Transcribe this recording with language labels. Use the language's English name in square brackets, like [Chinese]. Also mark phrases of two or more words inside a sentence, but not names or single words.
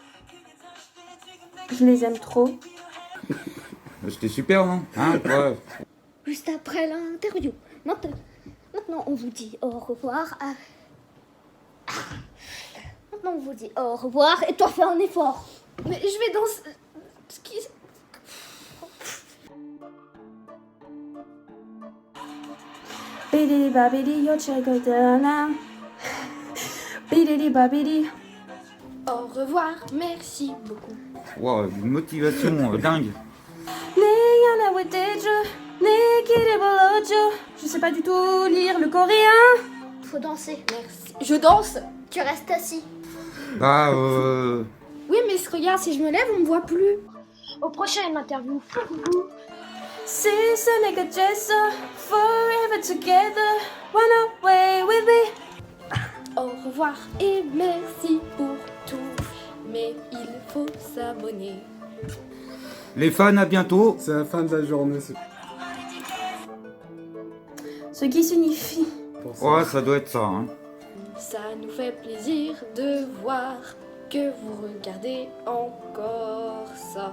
[French] Je les aime trop. C'était super, non ouais. Juste après l'interview. Maintenant on vous dit au revoir. Maintenant on vous dit au revoir et toi fais un effort. Mais je vais danser. Bididi babidi yo chegodana. Bididi babidi. Au revoir, merci beaucoup. Wow, une motivation dingue. Je sais pas du tout lire le coréen. Faut danser. Merci. Je danse. Tu restes assis. Bah Oui, mais regarde, si je me lève, on me voit plus. Au prochain interview. Si ce n'est que [English] just forever together, run away with me. [French] Au revoir et merci pour tout. Mais il faut s'abonner. les fans, à bientôt. C'est la fin de la journée. Ce qui signifie... Ouais, ça doit être ça. Hein. Ça nous fait plaisir de voir que vous regardez encore ça.